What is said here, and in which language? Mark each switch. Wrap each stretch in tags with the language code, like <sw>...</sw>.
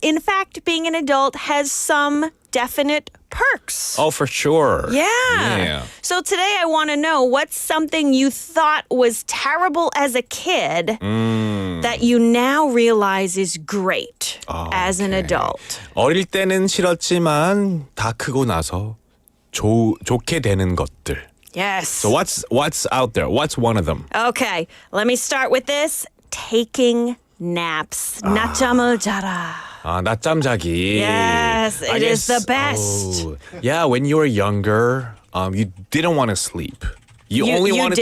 <en>In fact, being an adult has some definite perks. Oh, for sure. Yeah. So today I want to know what's something you thought was terrible as a kid that you now realize is great as an adult.</en> <ko>어릴 때는 싫었지만 다 크고 나서 좋게 되는 것들.</ko> <en>Yes. So what's out there? What's one of them? Okay, let me start with this. Taking naps.</en> <ko>낮잠을 자라. 낮잠 자기.</ko> <en>Yes, it is the best. Yeah, when you were younger, you didn't want to sleep. You only wanted to...</en>